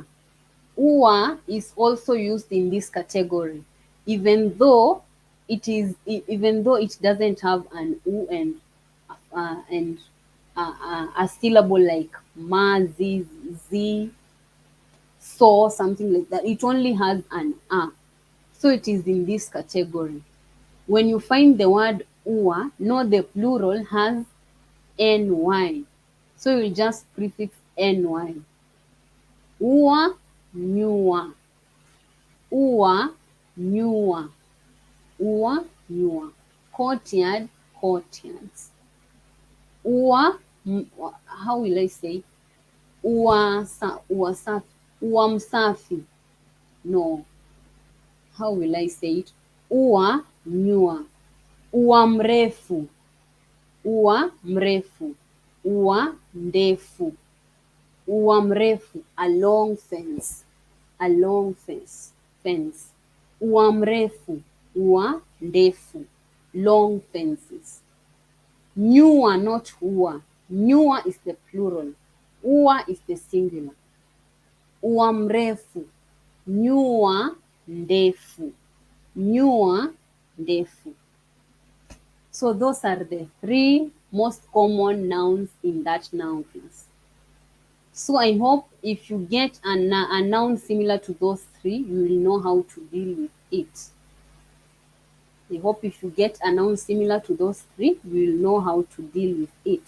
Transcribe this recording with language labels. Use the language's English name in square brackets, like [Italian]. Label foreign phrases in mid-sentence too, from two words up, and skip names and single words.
[English] Ua is also used in this category, even though it doesn't have an u and a syllable like ma, z, so, something like that. It only has an a, so it is in this category. When you find the word ua, know the plural has ny, so you just prefix ny. [Swahili] Ua, nyua. Ua, nyua. Ua, nyua. [English] Courtyard, courtyards. [Swahili] Ua, [English] how will I say? [Swahili] Ua msafi. [English] No. How will I say it? [Swahili] Ua, nyua. Ua mrefu. Ua mrefu. Ua ndefu. Ua mrefu, [English] a long fence. A long fence. [Swahili] Ua mrefu, ua ndefu, [English] long fences. Nyua, not ua. Nyua is the plural. Ua is the singular. [Swahili] Ua mrefu, nyua ndefu. Nyua ndefu. [English] So those are the three most common nouns in that noun class. So I hope if you get a noun similar to those three, you will know how to deal with it. I hope if you get a noun similar to those three, you will know how to deal with it.